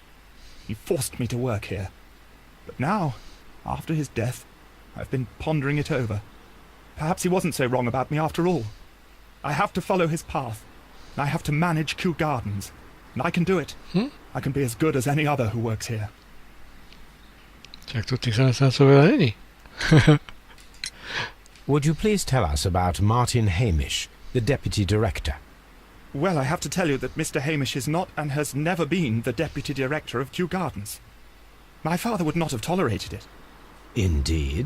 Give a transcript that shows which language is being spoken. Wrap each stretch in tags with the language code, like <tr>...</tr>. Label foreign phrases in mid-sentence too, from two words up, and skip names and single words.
<en>He forced me to work here. But now, after his death, I've been pondering it over. Perhaps he wasn't so wrong about me after all. I have to follow his path. And I have to manage Kew Gardens. And I can do it. I can be as good as any other who works here.</en> <sk>Tak to tých zamestnancov veľa není.</sk> <en>Would you please tell us about Martin Hamish, the deputy director? Well, I have to tell you that Mr. Hamish is not and has never been the deputy director of Kew Gardens. My father would not have tolerated it. Indeed?</en>